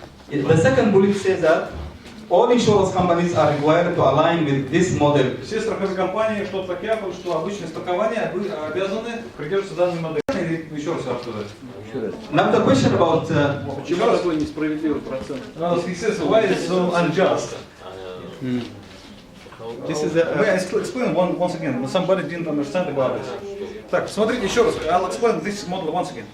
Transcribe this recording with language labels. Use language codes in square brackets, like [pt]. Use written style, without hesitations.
[en] the second bullet says that all insurance companies are required to align with this model. [ru] Все страховые компании, что capital, что обычное страхование, вы обязаны придерживаться данной модели. Еще раз рассказать. [en] Now the question about [ru] Почему такой несправедливый процент? [en] He says, why is it so unjust? This is May I explain once again? Somebody didn't understand about this. [ru] Так, смотрите еще раз. [en] I'll explain this model once again.